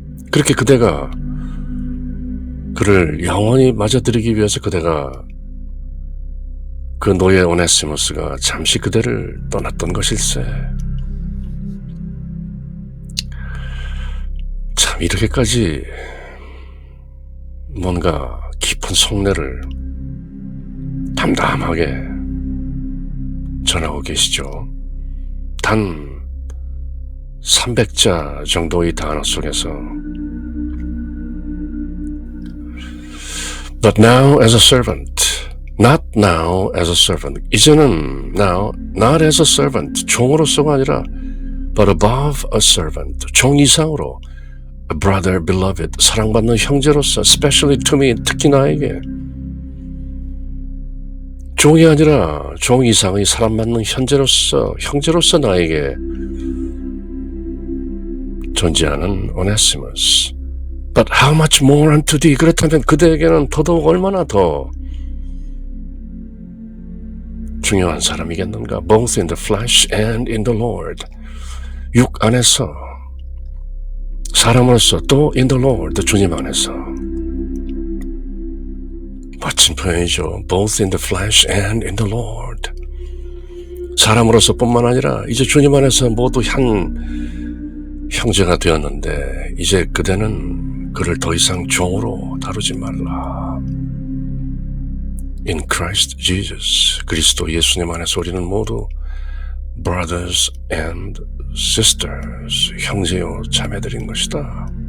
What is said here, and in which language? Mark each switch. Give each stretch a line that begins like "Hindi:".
Korean: 그렇게 그대가 그를 영원히 맞아들이기 위해서 그대가, 그 노예 오네시모스가 잠시 그대를 떠났던 것일세. 참 이렇게까지 뭔가 깊은 속내를 담담하게 전하고 계시죠. 단 300자 정도의 단어 속에서
English: But now as a servant, not now as a servant.
Korean: 이제는 now,
English: not as a servant,
Korean: 종으로서가 아니라
English: but above a servant,
Korean: 종 이상으로
English: a brother beloved,
Korean: 사랑받는 형제로서
English: especially to me,
Korean: 특히 나에게 종이 아니라 종 이상의 사랑받는 형제로서 나에게 존재하는 오네시모스.
English: But how much more unto thee?
Korean: 그렇다면 그대에게는 더더욱 얼마나 더 중요한 사람이겠는가?
English: Both in the flesh and in the Lord.
Korean: 육 안에서, 사람으로서 또
English: in the Lord,
Korean: 주님 안에서. 멋진 표현이죠.
English: Both in the flesh and in the Lord.
Korean: 사람으로서 뿐만 아니라 이제 주님 안에서 모두 한 형제가 되었는데 이제 그대는 그를 더 이상 종으로 다루지 말라.
English: In Christ Jesus,
Korean: 그리스도 예수님 안에서 우리는 모두
English: brothers and sisters,
Korean: 형제요 자매들인 것이다.